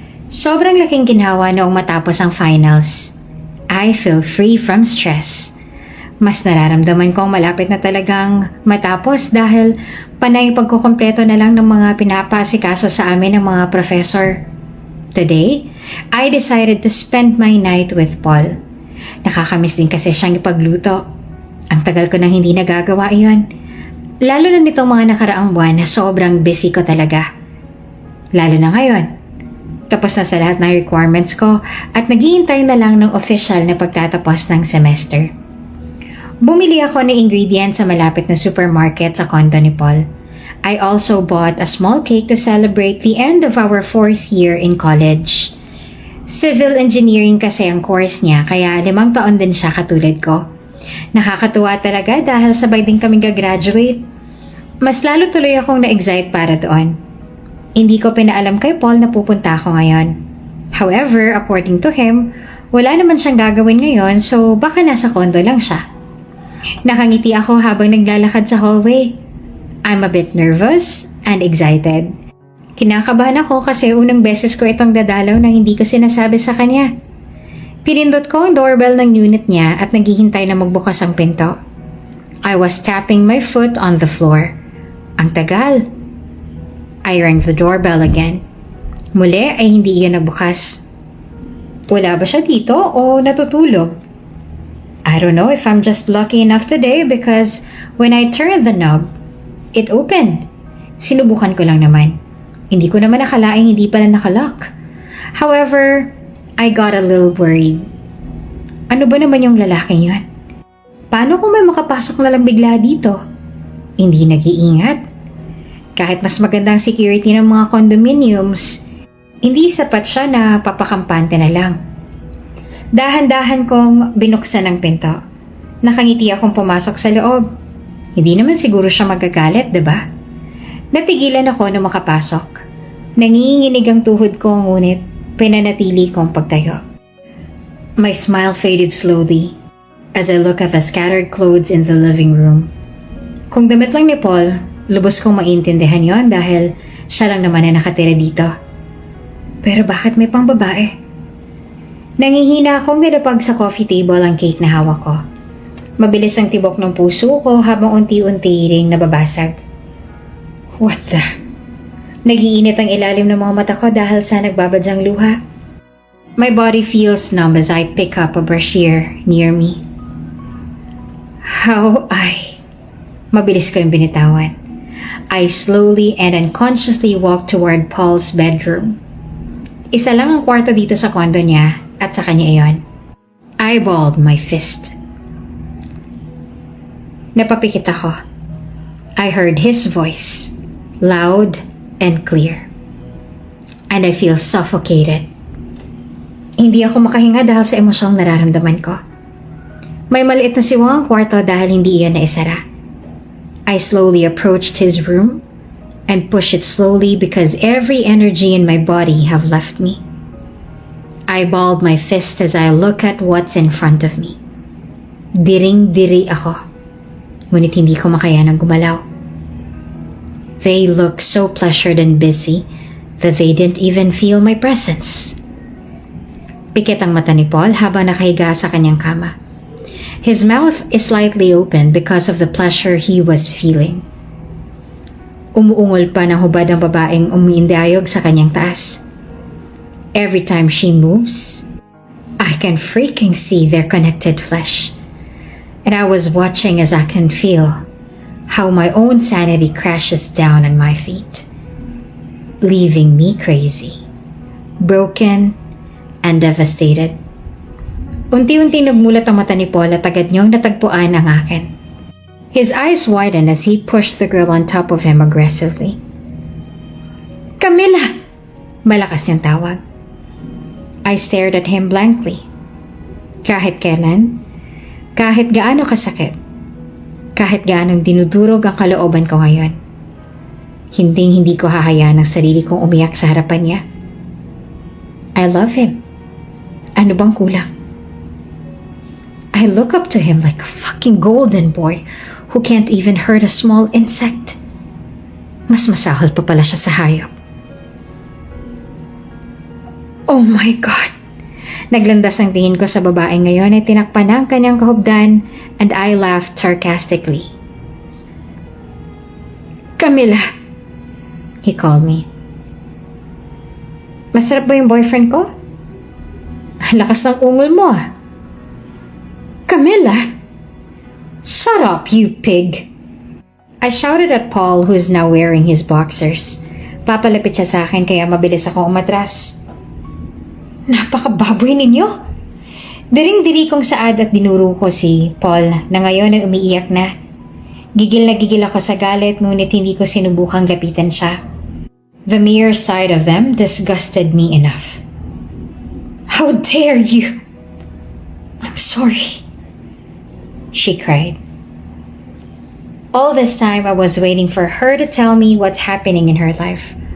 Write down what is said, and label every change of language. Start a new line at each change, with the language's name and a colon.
Filipino: Sobrang laking ginhawa noong matapos ang finals.
English: I feel free from stress.
Filipino: Mas nararamdaman kong malapit na talagang matapos dahil panay pagkukumpleto na lang ng mga pinapasikaso sa amin ng mga professor.
English: Today, I decided to spend my night with Paul.
Filipino: Nakakamiss din kasi siyang ipagluto. Ang tagal ko nang hindi nagagawa iyon. Lalo na nitong mga nakaraang buwan na sobrang busy ko talaga. Lalo na ngayon. Tapos na sa lahat ng requirements ko at naghihintay na lang ng official na pagtatapos ng semester. Bumili ako ng ingredients sa malapit na supermarket sa condo ni Paul.
English: I also bought a small cake to celebrate the end of our 4th year in college.
Filipino: Civil engineering kasi ang course niya kaya 5 taon din siya katulad ko. Nakakatuwa talaga dahil sabay din kaming gagraduate. Mas lalo tuloy akong na-excite para doon. Hindi ko pinaalam kay Paul na pupunta ako ngayon. However, according to him, wala naman siyang gagawin ngayon so baka nasa condo lang siya. Nakangiti ako habang naglalakad sa hallway.
English: I'm a bit nervous and excited.
Filipino: Kinakabahan ako kasi unang beses ko itong dadalaw nang hindi ko sinasabi sa kanya. Pinindot ko ang doorbell ng unit niya at naghihintay na magbukas ang pinto.
English: I was tapping my foot on the floor.
Filipino: Ang tagal.
English: I rang the doorbell again.
Filipino: Muli ay hindi iyon nagbukas. Wala ba siya dito o natutulog?
English: I don't know if I'm just lucky enough today because when I turned the knob, it opened.
Filipino: Sinubukan ko lang naman. Hindi ko naman nakalaing hindi pala nakalock.
English: However, I got a little worried.
Filipino: Ano ba naman yung lalaking yun? Paano kung may makapasok na lang bigla dito? Hindi nag-iingat? Kahit mas magandang security ng mga condominiums, hindi sapat siya na papakampante na lang. Dahan-dahan kong binuksan ang pinto. Nakangiti akong pumasok sa loob. Hindi naman siguro siya magagalit, diba? Natigilan ako na makapasok. Nanginginig ang tuhod ko ngunit pinanatili kong pagtayo.
English: My smile faded slowly as I look at the scattered clothes in the living room.
Filipino: Kung damit lang ni Paul, lubos kong maintindihan yon dahil siya lang naman na nakatira dito. Pero bakit may pang babae? Nangihina akong nilapag sa coffee table ang cake na hawak ko. Mabilis ang tibok ng puso ko habang unti-unti ring nababasag.
English: What the?
Filipino: Nagiinit ang ilalim ng mga mata ko dahil sa nagbabadyang luha.
English: My body feels numb as I pick up a brashear near me.
Filipino: Mabilis ko yung binitawan.
English: I slowly and unconsciously walked toward Paul's bedroom.
Filipino: Isa lang ang kwarto dito sa kondo niya at sa kanya iyon.
English: I balled my fist.
Filipino: Napapikit ako.
English: I heard his voice, loud and clear. And I feel suffocated.
Filipino: Hindi ako makahinga dahil sa emosyong nararamdaman ko. May maliit na siwang ang kwarto dahil hindi iyon naisara.
English: I slowly approached his room and pushed it slowly because every energy in my body have left me. I balled my fist as I look at what's in front of me.
Filipino: Diring-diri ako. ngunit hindi ko makayanang gumalaw.
English: They looked so pleasured and busy that they didn't even feel my presence.
Filipino: Pikit ang mata ni Paul habang nakahiga sa kanyang kama.
English: His mouth is slightly open because of the pleasure he was feeling.
Filipino: Umuungol pa ng hubad ang babaeng umiindayog sa kanyang taas.
English: Every time she moves, I can freaking see their connected flesh. And I was watching as I can feel how my own sanity crashes down on my feet, leaving me crazy, broken, and devastated.
Filipino: Unti-unti nagmulat ang mata ni Paul at agad niyong natagpuan ang akin.
English: His eyes widened as he pushed the girl on top of him aggressively. "Camilla!"
Filipino: Malakas niyang tawag.
English: I stared at him blankly.
Filipino: Kahit kailan, kahit gaano kasakit, kahit gaanong dinudurog ang kalooban ko ngayon, hindi ko hahayaan ang sarili kong umiyak sa harapan niya.
English: I love him.
Filipino: Ano bang kulang?
English: I look up to him like a fucking golden boy who can't even hurt a small insect.
Filipino: Mas masahol pa pala siya sa hayop.
English: Oh my God!
Filipino: Naglandas ang tingin ko sa babae ngayon ay tinakpan ang kanyang kahubdan
English: and I laughed sarcastically. "Camilla!" He called me.
Filipino: "Masarap ba yung boyfriend ko? Lakas ng ungol mo ah." "Camilla!
English: Shut up, you pig!" I shouted at Paul, who is now wearing his boxers.
Filipino: Papalapit siya sa akin kaya mabilis akong umatras. "Napakababoy ninyo!" Diring-diri kong saad at dinuro ko si Paul na ngayon ay umiiyak na. Gigil na gigil ako sa galit ngunit hindi ko sinubukang lapitan siya.
English: The mere sight of them disgusted me enough. "How dare you!" "I'm sorry," she cried. All this time I was waiting for her to tell me what's happening in her life.